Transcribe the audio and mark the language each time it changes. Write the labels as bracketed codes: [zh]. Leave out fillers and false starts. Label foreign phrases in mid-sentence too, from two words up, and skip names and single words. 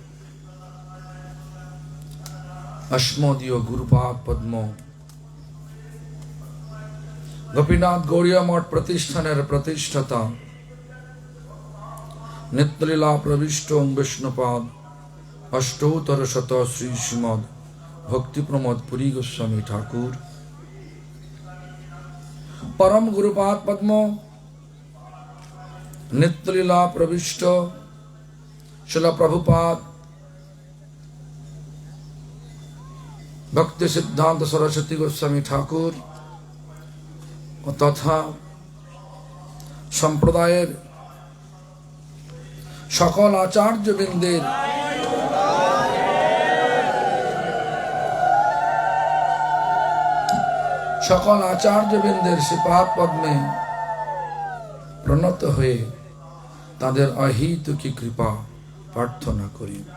[bn] অস্মদীয় গুরুপাদ পদ্ম গোপীনাথ গৌড়ীয় মঠ প্রতিষ্ঠানের প্রতিষ্ঠাতা নিত্যলীলা প্রবিষ্ট বিষ্ণুপাদ অষ্টোত্তর শত শ্রী শ্রীমদ ভক্তি প্রমোদ পুরী গোস্বামী ঠাকুর, পরম গুরুপাদ পদ্ম নিত্যলীলা প্রবিষ্ট শিলা প্রভুপাদ ভক্তি সিদ্ধান্ত সরস্বতী গোস্বামী ঠাকুর তথা সম্প্রদায়ের সকল আচার্য বৃন্দের সকল আচার্যবৃন্দের শ্রীপাদ পদ্মে প্রণত হয়ে তাদের অহেতুকী কৃপা প্রার্থনা করি।